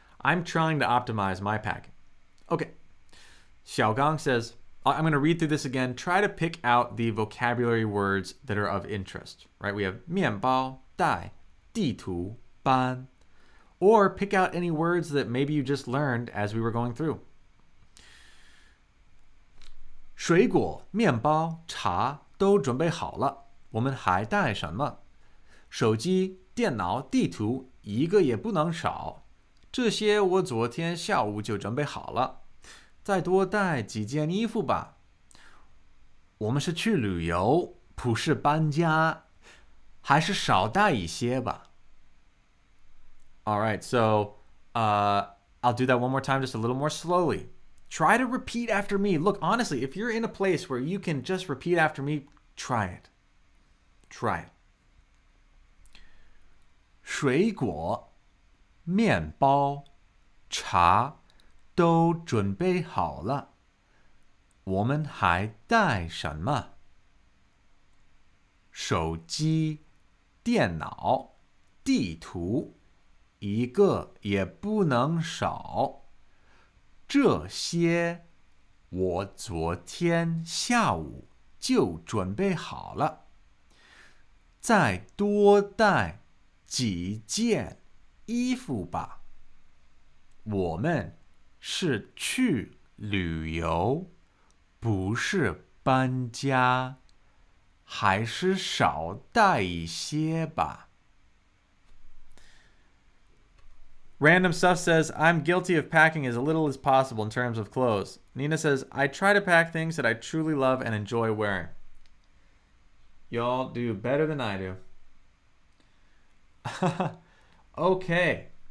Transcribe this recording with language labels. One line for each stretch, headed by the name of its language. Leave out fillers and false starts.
English: I'm trying to optimize my packing. Okay. Xiaogang says, I'm going to read through this again. Try to pick out the vocabulary words that are of interest, right? We have 面包, 带, 地图, 班, or pick out any words that maybe you just learned as we were going through.
Chinese: 水果、面包、茶都准备好了，我们还带什么？手机、电脑、地图一个也不能少。这些我昨天下午就准备好了。再多带几件衣服吧。我们是去旅游，不是搬家，还是少带一些吧。
English: All right, so I'll do that one more time, just a little more slowly. Try to repeat after me. Look, honestly, if you're in a place where you can just repeat after me, try it. Try it.
Chinese: 水果、面包、茶都准备好了，我们还带什么？手机、电脑、地图，一个也不能少。这些我昨天下午就准备好了。再多带几件衣服吧。我们是去旅游，不是搬家，还是少带一些吧。
English: Random Stuff says, I'm guilty of packing as little as possible in terms of clothes. Nina says, I try to pack things that I truly love and enjoy wearing. Y'all do better than I do. Okay.